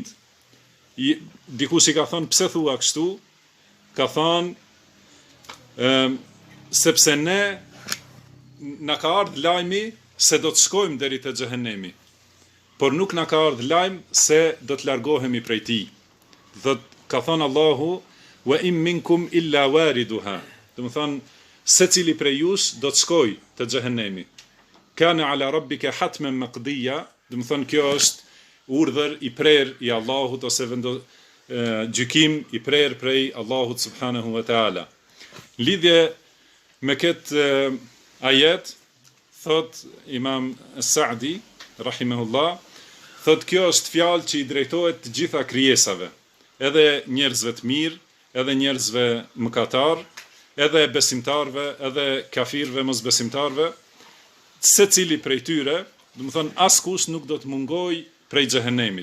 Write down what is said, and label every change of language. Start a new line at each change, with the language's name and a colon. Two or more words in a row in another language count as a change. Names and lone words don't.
Albanian: Dikush i ka thonë, pse thua kështu? Ka thonë, sepse na ka ardhë lajmi se do të shkojmë deri te xhehenemi, por nuk na ka ardhë lajm se do të largohemi prej tij. Ka thonë Allahu,
Arabic: وإن منكم إلا واردها.
Albanian: Do të thonë, secili prej jush do të shkojë te xhehenemi.
Arabic: كان على ربك حتما مقضيا,
Albanian: do të thonë kjo është urdhër i prerë i Allahut ose gjykim i prerë prej Allahut
Arabic: سبحانه وتعالى.
Albanian: Lidhje me këtë ajet, thot Imam Sa'di rahimahullah, thot kjo është fjalë që i drejtohet të gjitha krijesave, edhe njerëzve të mirë, edhe njerëzve mëkatar, edhe besimtarve, edhe kafirve, mos besimtarve, secili prej tyre, do të thonë askush nuk do të mungoj prej xhehenemit.